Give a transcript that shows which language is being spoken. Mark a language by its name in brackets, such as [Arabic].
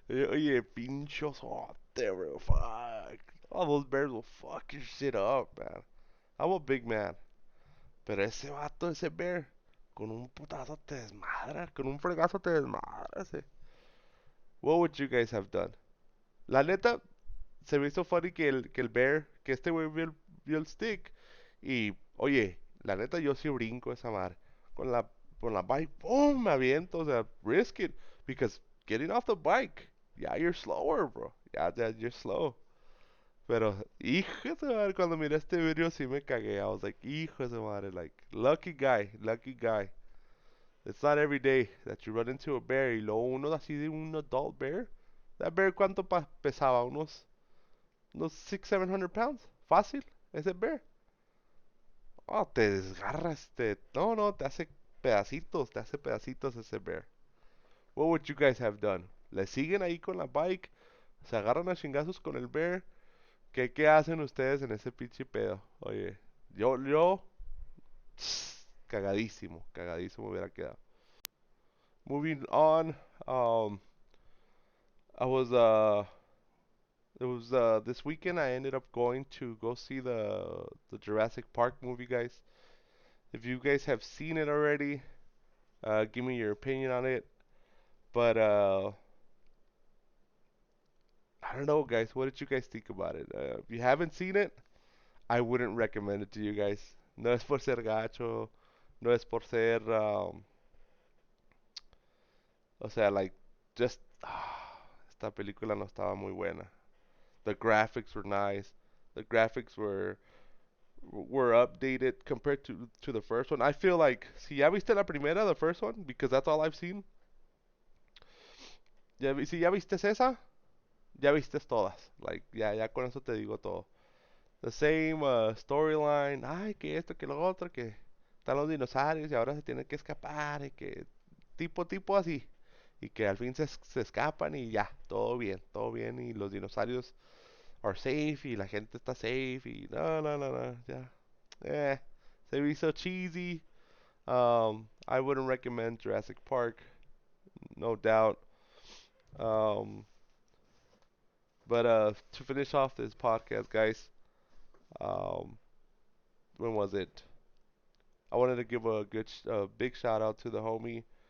[Spanish] Oye, pinchosote, [English] bro. Fuck. All those bears will fuck your shit up, man. I'm a big man. [Spanish] Pero ese vato, ese bear, con un putazo te desmadra, con un fregazo te desmadra ese. [English] What would you guys have done? [Spanish] La neta, se me hizo funny que el bear, que este güey vio el stick. Y, oye, la neta yo sí brinco esa madre. Con la, con la bike, boom, me aviento, o sea, [English] risk it. Because getting off the bike, yeah, you're slower, bro. Yeah, you're slow. [Spanish] Pero, hijo de su madre, cuando miré este video sí me cagué. [English] I was like, [Spanish] hijo de su madre, [English] like, lucky guy, lucky guy. It's not every day that you run into a bear [Spanish] y luego uno así de un [English] adult bear. That bear, [Spanish] ¿cuánto pesaba? Unos 6, 700 pounds. Fácil, ese bear. Oh, te desgarras, no, no, te hace pedacitos ese bear. [English] What would you guys have done? [Spanish] ¿Le siguen ahí con la bike? ¿Se agarran a chingazos con el bear? ¿Qué hacen ustedes en ese pinche pedo? Oye, yo, cagadísimo, cagadísimo hubiera quedado. [English] Moving on, I was it was this weekend I ended up going to go see the Jurassic Park movie, guys. If you guys have seen it already, give me your opinion on it. But I don't know, guys. What did you guys think about it? If you haven't seen it, I wouldn't recommend it to you guys. [Spanish] No es por ser gacho, no es por ser, o sea, like, just, esta película no estaba muy buena. [English] The graphics were nice. The graphics were updated compared to the first one. I feel like [Spanish] si ya viste la primera, [English] the first one, because that's all I've seen. [Spanish] Si ya viste esa, ya viste todas. Like ya con eso te digo todo. [English] The same storyline. [Spanish] Ay, que esto, que lo otro, que están los dinosaurios y ahora se tienen que escapar y que tipo así. Y que al fin se escapan y ya, todo bien y los dinosaurios are safe y la gente está safe y no, ya. Eh, se me hizo cheesy. [English] I wouldn't recommend Jurassic Park, no doubt. Um, but to finish off this podcast, guys, Um, when was it? I wanted to give a big shout out to the homie.